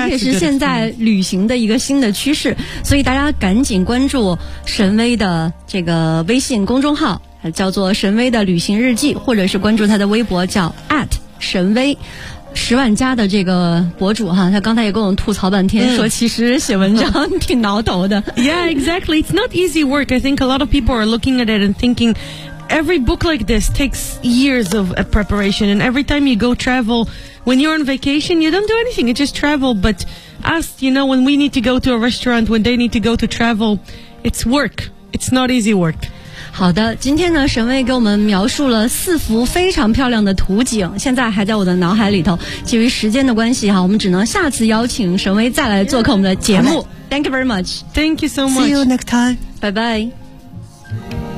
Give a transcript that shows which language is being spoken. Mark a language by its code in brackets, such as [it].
[zh] 而且是现在旅行的一个新的趋势，所以大家赶紧关注神威的这个微信公众号，叫做神威的旅行日记，或者是关注他的微博叫 at 神威十万加的这个博主哈，他刚才也跟我们吐槽半天、说其实写文章挺挠头的。 [en] Yeah, exactly. It's not easy work. I think a lot of people are looking at it and thinking every book like this takes years of preparation. And every time you go travel, when you're on vacation, you don't do anything. You just travel. But us, you know, when we need to go to a restaurant, when they need to go to travel, it's work. It's not easy work. [zh] 好的，今天呢神威给我们描述了四幅非常漂亮的图景，现在还在我的脑海里头，基于时间的关系哈，我们只能下次邀请神威再来做客我们的节目。 [en] Thank you very much. Thank you so much. See you next time. Bye bye.